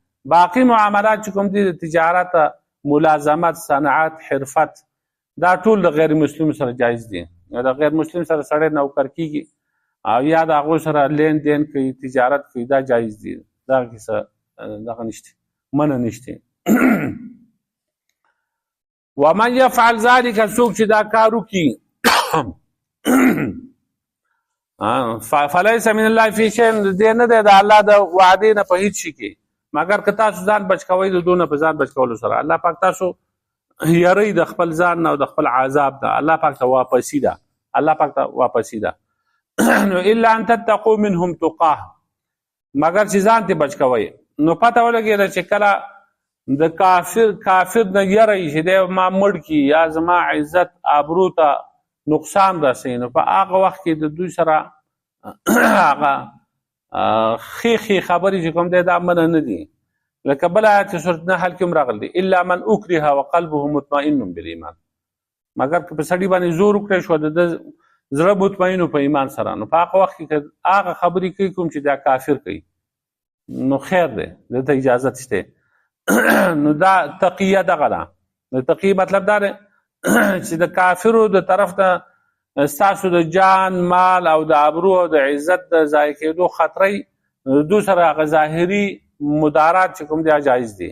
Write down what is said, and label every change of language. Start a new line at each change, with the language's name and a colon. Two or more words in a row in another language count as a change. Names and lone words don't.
Pashto: باقي معاملات چې کوم دي د تجارت، ملازمت، صنعت، حرفت، دا ټول د غیر مسلم سره جایز دي. د غیر مسلم سره سړی نوکر کېږي او یا د هغو سره لین دین کوي، تجارت کوي، دا جایز دي. دغه کیسه دغه نشته، منع نشته.
Arabic: ومن يفعل ذلك،
Pashto: څوک چې دا کار وکړي،
Arabic: فلیس من الله فی شیء،
Pashto: دې نه دی د الله د وعدې نه په هېڅ شي کې، مګر که تاسو ځان بچ کوئ د دونه په ځان بچ کولو سره. الله پاک تاسو یری د خپل ځان نه او د خپل عذاب نه. الله پاک ته واپسي ده، الله پاک ته واپسي ده.
Arabic: نو الا ان تتقوا منهم تقاه،
Pashto: مګر چې ځان ته بچ کوئ. نو پته ولګېده چې کله د کافر نه یری چې دی ما مړ کي یا زما عزت آبرو ته نقصان رسوي، نو په هغه وخت کې د دوی سره هغه ښې خبرې چې کوم دی دا منع نه دي. لکه بل آیت سورۃ نحل کې هم راغلی
Arabic: الا من اکره وقلبه مطمئن بالایمان،
Pashto: مگر که په سړي باندې زور وکړی شو د زړه مطمئن په ایمان سره، نو په هغه وخت کې هغه خبرې کوي کوم چې دا کافر کوي نو خیر دی، دته اجازه شته. نو دا تقیه دغه ده. د تقیه مطلب دا دی چې د کافرو د طرف ته ستاسو د جان مال او د ابرو او د عزت د ضایع کېدو خطرې دو سره هغه ظاهري مدارات چې کوم دی جایز دي.